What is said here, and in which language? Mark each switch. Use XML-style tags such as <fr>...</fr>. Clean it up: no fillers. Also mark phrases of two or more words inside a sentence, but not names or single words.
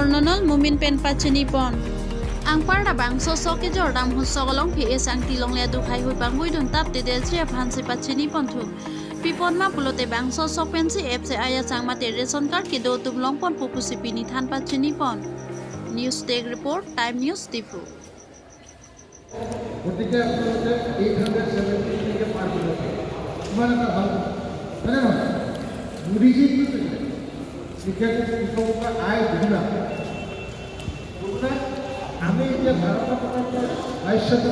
<mjw>Numal Momin pen pachini pon angpar da bang so ke jordam husogolong phi esang tilong le du khai hui bang bui dun tap te del chria phansi pachini pon thu pipon ma pulote bang so pen si fc aya sang mate</mjw> <en>ration card</en> <mjw>ke do tum long pon popusi pini than pachini pon news take report time news tipu</mjw> <as>গতিকে আপোনালোকে 870 পাৰ কৰিব ইমান এটা ভাল হয়নে নহয় মোদীজী কি কৈছে বিশেষকৈ কৃষকৰ আয় দুগুণা আমি এতিয়া ভাৰতৰ আয়ুষ্যত</as>